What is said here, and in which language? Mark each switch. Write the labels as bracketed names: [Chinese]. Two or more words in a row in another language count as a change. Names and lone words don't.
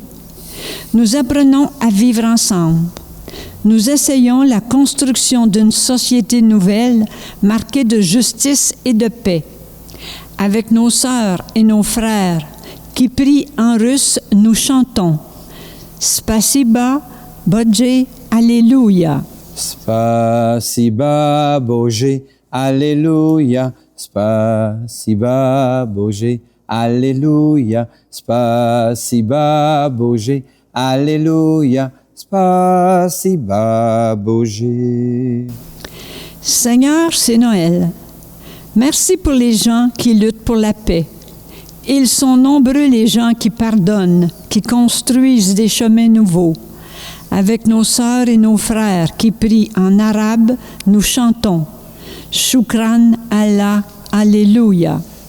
[French] Nous apprenons à vivre ensemble. Nous essayons la construction d'une société nouvelle marquée de justice et de paix. Avec nos sœurs et nos frères qui prient en russe, nous chantons « [Russian] Спасибо, Боже, [French] Alléluia ». [Russian] Спасибо, Боже, Аллилуйя. Спасибо, Боже, Аллилуйя. Спасибо, Боже, Аллилуйя. Спасибо, Боже. [French] Seigneur, c'est Noël. Merci pour les gens qui luttent pour la paix. Ils sont nombreux les gens qui pardonnent, qui construisent des chemins nouveaux. Avec nos sœurs et nos frères qui prient en arabe, nous chantons « [Arabic] شكرا الله, [French] Alléluia ».